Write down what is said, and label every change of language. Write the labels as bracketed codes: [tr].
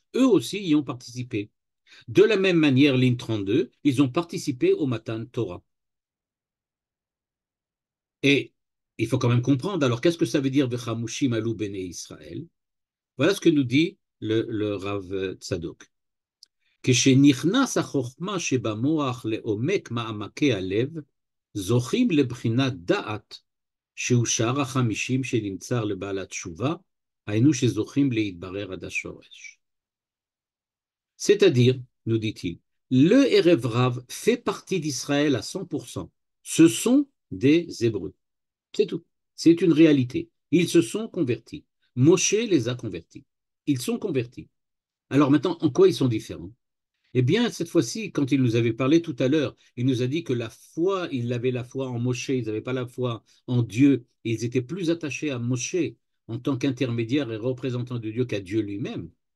[fr] Eux aussi y ont participé. De la même manière, ligne 32, ils ont participé au Matan Torah. Et il faut quand même comprendre, alors qu'est-ce que ça veut dire Vechamushim alou bene Israël? Voilà ce que nous dit le Rav Tzadok. [he] כשנכנס החוכמה שבמוח לעומק מעמקי הלב, זוכים לבחינת דעת, שהוא שאר החמישים שנמצא לבעל התשובה, היינו שזוכים להתברר עד השורש. [fr] C'est-à-dire, nous dit-il, le Erev Rav fait partie d'Israël à 100%. Ce sont des Hébreux. C'est tout. C'est une réalité. Ils se sont convertis. Moshe les a convertis. Ils sont convertis. Alors maintenant, en quoi ils sont différents? Eh bien, cette fois-ci, quand il nous avait parlé tout à l'heure, il nous a dit que la foi, ils avaient la foi en Moshe, ils n'avaient pas la foi en Dieu, et ils étaient plus attachés à Moshe en tant qu'intermédiaire et représentant de Dieu qu'à Dieu lui-même.